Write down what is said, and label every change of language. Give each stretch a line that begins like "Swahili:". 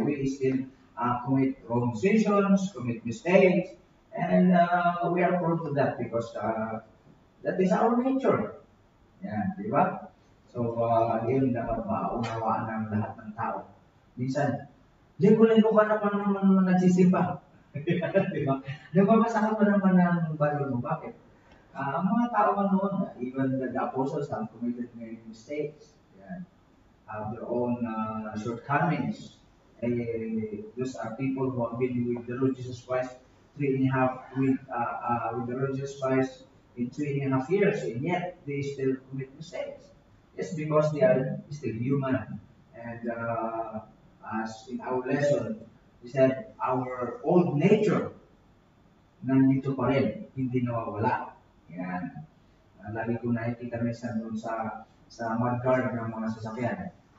English: We still commit wrong decisions, commit mistakes, and we are prone to that because that is our nature.
Filipino: Yan, di ba? So, yun dapat maunawaan ng lahat ng tao. Minsan, linggo-linggo ka naman nagsisimba. Di ba? Nababasa ka pa naman ng Bible mo. Bakit? Ang mga tao man noon,
English: even the apostles have committed many mistakes.
Filipino: Yan.
English: Have their own shortcomings. Those are people who have been with the Lord Jesus Christ with the Lord Jesus Christ in 3.5 years, and yet they still commit mistakes. It's because they are still human. And as in our lesson, we said, our old nature
Filipino: nandito pa rin, hindi nawawala. Yan. Lagi ko nakikita minsan doon sa mudguard ng mga sasakyan.